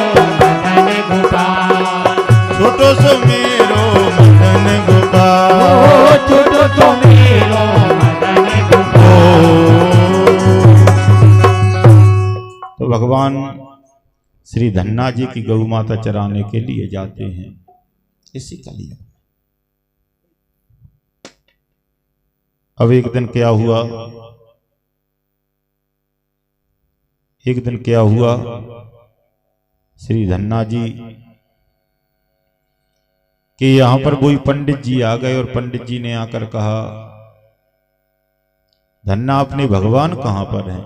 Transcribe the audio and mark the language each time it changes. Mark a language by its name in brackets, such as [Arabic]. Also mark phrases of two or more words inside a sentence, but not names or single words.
[Braj] मदन गोपाल, छोटो सो मेरो मदन गोपाल, छोटो सो मेरो मदन गोपाल। [Hindi] तो भगवान श्री धन्ना जी की गौ माता चराने के लिए जाते हैं इसी कलियुग। अब एक दिन क्या हुआ, एक दिन क्या हुआ, श्री धन्ना जी कि यहां पर कोई पंडित जी आ गए और पंडित जी ने आकर कहा, धन्ना अपने भगवान कहां पर हैं?